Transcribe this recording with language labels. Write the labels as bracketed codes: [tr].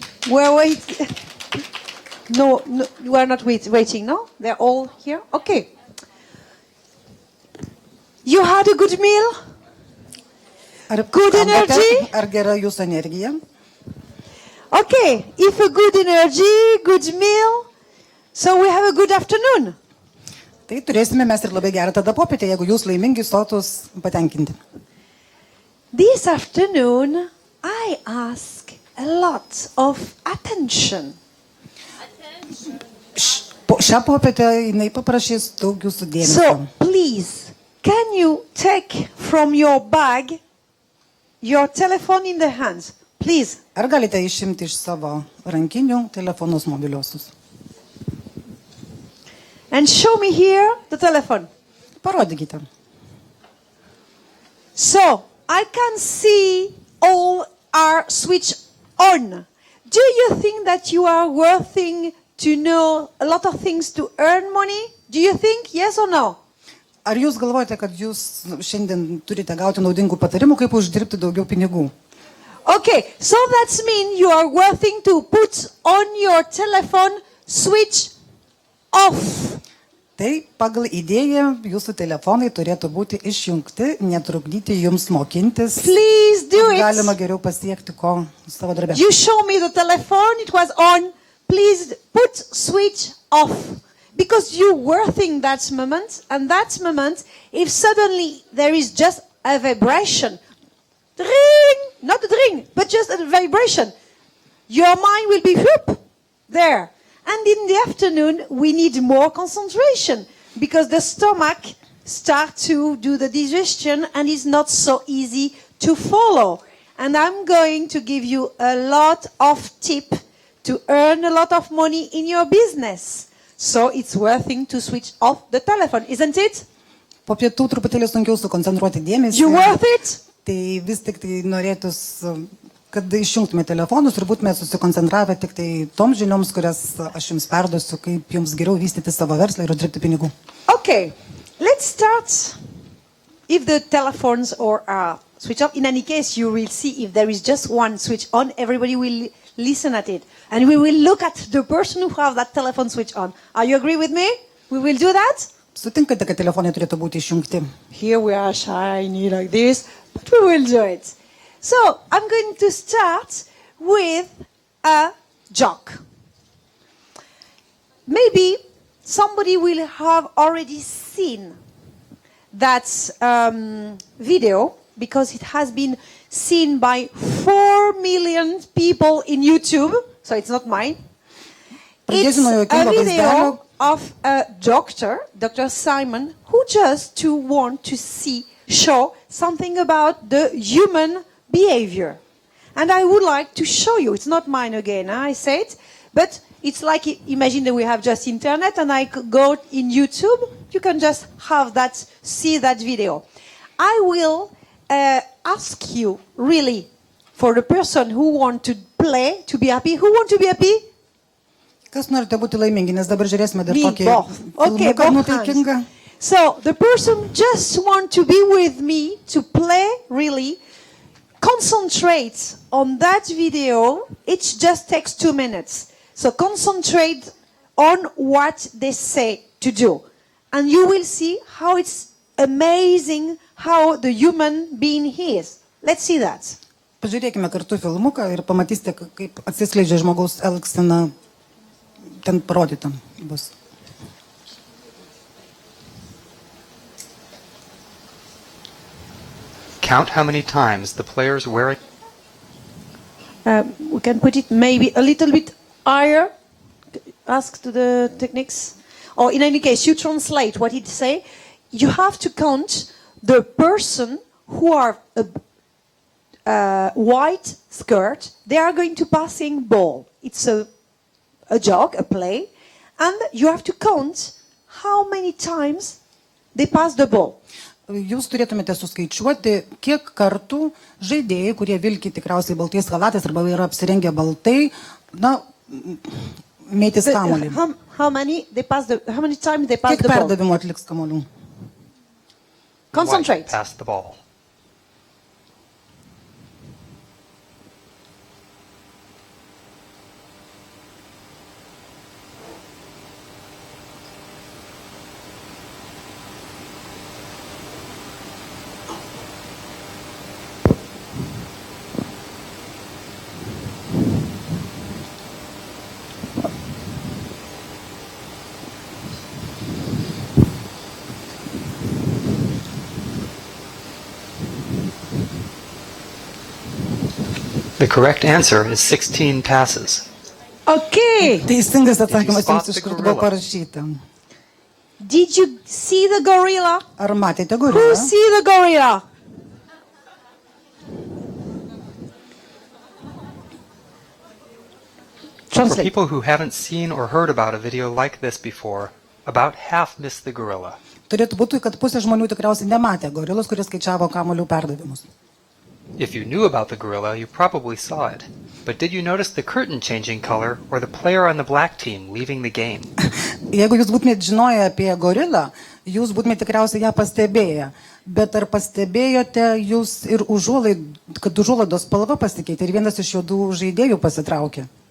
[en] We're waiting. No, we're not waiting, no? They're all here? Okay. You had a good meal? Good energy? [lt] Ar gera jūsų energija? [en] Okay, if a good energy, good meal, so we have a good afternoon. [lt] Tai turėsime mes ir labai gerą tada popietę, jeigu jūs laimingi, sotus, patenkinti. [en] This afternoon, I ask a lot of attention. [lt] Šią popietę jinai paprašys daug jūsų dėmesio. [en] So, please, can you take from your bag your telephone in the hands? Please. [lt] Ar galite išimti iš savo rankinių telefonus mobiliuosius? [en] And show me here the telephone. [lt] Parodykite. [en] So, I can see all are switched on. Do you think that you are worthy to know a lot of things to earn money? Do you think yes or no? [lt] Ar jūs galvojate, kad jūs šiandien turite gauti naudingų patarimų, kaip uždirbti daugiau pinigų? [en] Okay, so that means you are worthy to put on your telephone switch off. [lt] Tai pagal idėją jūsų telefonai turėtų būti išjungti, netrukdyti jums mokintis. [en] Please do it. [lt] Galima geriau pasiekti ko savo darbe. [en] You show me the telephone, it was on. Please put switch off. Because you were thinking that moment, and that moment, if suddenly there is just a vibration, ring, not a ring, but just a vibration, your mind will be whoop, there. And in the afternoon, we need more concentration because the stomach starts to do the digestion and is not so easy to follow. And I'm going to give you a lot of tips to earn a lot of money in your business. So it's worth it to switch off the telephone, isn't it? [lt] Po pietų truputėlį sunkiau sukoncentruoti dėmesį. [en] You worth it? [lt] Tai vis tik tai norėtus, kad išjungtume telefonus ir būtume susikoncentravę tik tai toms žinioms, kurias aš jums perduosiu, kaip jums geriau vystyti savo verslą ir uždirbti pinigų. [en] Okay, let's start. If the telephones are switched off, in any case, you will see if there is just one switch on, everybody will listen at it. And we will look at the person who has that telephone switch on. Are you agree with me? We will do that? [lt] Sutinkate, kad telefonai turėtų būti išjungti? [en] Here we are shiny like this, but we will do it. So, I'm going to start with a joke. Maybe somebody will have already seen that video because it has been seen by 4 million people in YouTube, so it's not mine. It's a video of a doctor, Dr. Simon, who just to want to show something about the human behavior. And I would like to show you, it's not mine again, I said, but it's like, imagine that we have just internet and I could go in YouTube, you can just have that, see that video. I will ask you, really, for the person who want to play, to be happy, who want to be happy? [lt] Kas norite būti laimingi, nes dabar žiūrėsime dar tokį filmuką nuotaikingą. [en] So, the person just want to be with me, to play, really, concentrate on that video. It just takes 2 minutes. So, concentrate on what they say to do. And you will see how it's amazing how the human being is. Let's see that. [lt] Pažiūrėkime kartu filmuką ir pamatysite, kaip atsiskleidžia žmogaus elgsena, ten parodyta bus. [en] Count how many times the players wear it. We can put it maybe a little bit higher. Ask to the techniques. Or in any case, you translate what it say. You have to count the person who are a white skirt. They are going to passing ball. It's a joke, a play. And you have to count how many times they pass the ball. [lt] Jūs turėtumėte suskaičiuoti, kiek kartų žaidėjai, kurie vilki tikriausiai baltais chalatais arba yra apsirengę baltai, na, mėtys kamuolį. [en] How many times they pass [lt] Kiek [en] the ball? [lt] perdavimų atliks kamuolių? [en] Concentrate. White pass the ball. The correct answer is 16 passes. Okay. [lt] Teisingas atsakymas jums iš karto buvo parašyta. [en] Did you see the gorilla? [lt] Ar matėte [en] Who [lt] gorilą? [en] see the gorilla? For Translate. people who haven't seen or heard about a video like this before, about half missed the gorilla. [lt] Turėtų būti, kad pusė žmonių tikriausiai nematė gorilos, kurie skaičiavo kamuolių perdavimus. [en] If you knew about the gorilla, you probably saw it. But did you notice the curtain changing color or the player on the black team leaving the game? [lt] Jeigu jūs būtumėte žinoję apie gorilą, jūs būtumėte tikriausiai ją pastebėję. Bet ar pastebėjote jūs ir kad užuolaidos spalva pasikeitė ir vienas iš juodų žaidėjų pasitraukė?